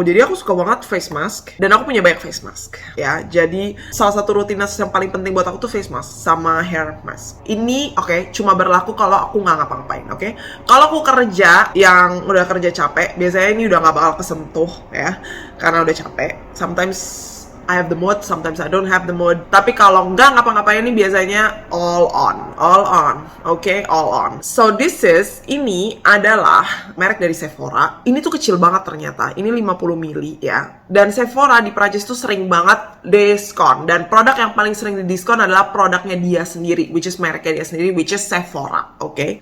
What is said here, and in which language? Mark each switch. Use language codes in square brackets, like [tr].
[id] Jadi aku suka banget face mask dan aku punya banyak face mask ya. Jadi salah satu rutinitas yang paling penting buat aku tuh face mask sama hair mask. Ini oke, cuma berlaku kalau aku nggak ngapa-ngapain, oke? Kalau aku kerja yang udah kerja capek, biasanya ini udah nggak bakal kesentuh ya, karena udah capek. [en] Sometimes I have the mood, sometimes I don't have the mood. [id] Tapi kalau nggak ngapa-ngapain ini biasanya [en] all on, okay, all on. [id] So ini adalah merek dari Sephora. Ini tuh kecil banget ternyata. Ini 50 mili ya. Dan Sephora di Prancis tuh sering banget diskon. Dan produk yang paling sering didiskon adalah produknya dia sendiri, [en] which is [id] mereknya dia sendiri, [en] which is [id] Sephora, oke?